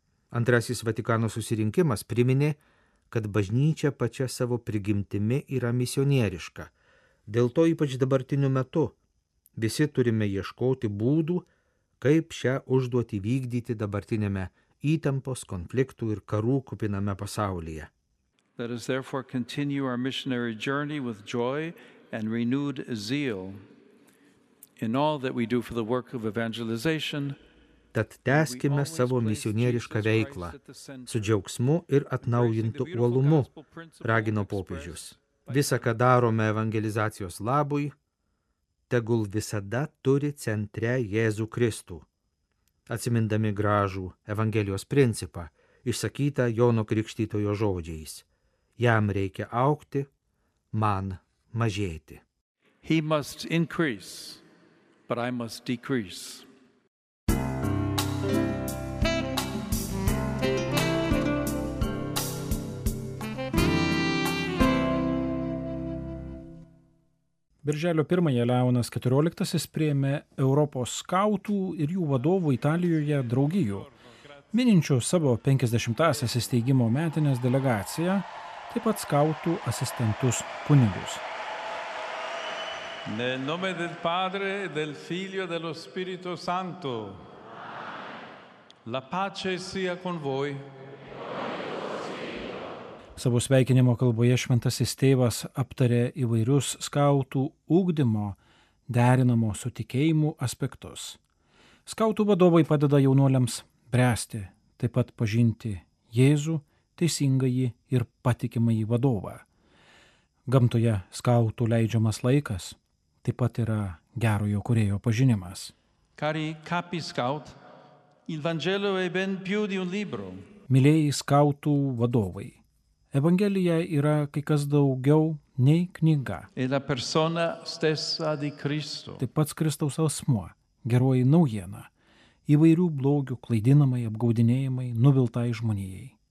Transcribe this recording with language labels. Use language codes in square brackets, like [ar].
[lt] Antrasis Vatikano susirinkimas priminė, kad bažnyčia pačia savo prigimtimi yra misionieriška. Dėl to ypač dabartiniu metu Visi turime ieškoti būdų, kaip šią užduotį vykdyti dabartinėme įtampos, konfliktų ir karų kupiname pasaulyje. Let us therefore continue our missionary journey with joy and renewed zeal in all that we do for the work of evangelization. Tad tęskime savo misionierišką veiklą su džiaugsmu ir atnaujintu uolumu, ragino popiežius. Visa, ką darome evangelizacijos labui, tegul visada turi centre Jėzų Kristų. Atsimindami gražų evangelijos principą, išsakytą Jono Krikštytojo žodžiais: jam reikia aukti, man mažėti. [en] He must increase, but I must decrease. [lt] Birželio 1-ąją Leonas 14-asis priėmė Europos skautų ir jų vadovų Italijoje draugijų, mininčių savo 50-asias įsteigimo metinės delegaciją, taip pat skautų asistentus kunigus. [it] Nel nome del Padre, del Figlio, dello Spirito Santo. La pace sia con voi. [lt] Savo sveikinimo kalboje šventasis tėvas aptarė įvairius skautų ugdymo derinamo su tikėjimu aspektus. Skautų vadovai padeda jaunuoliams bręsti, taip pat pažinti Jėzų, teisingąjį ir patikimąjį vadovą. Gamtoje skautų leidžiamas laikas taip pat yra gerojo kūrėjo pažinimas. [it] Cari capi scout, il Vangelo è ben più di un libro. [lt] Mylėjai skautų vadovai, Evangelija yra kai kas daugiau nei knyga. Taip pat Kristaus asmuo, geroji naujiena, įvairių blogių klaidinamai, apgaudinėjimai, nuviltai žmonijai.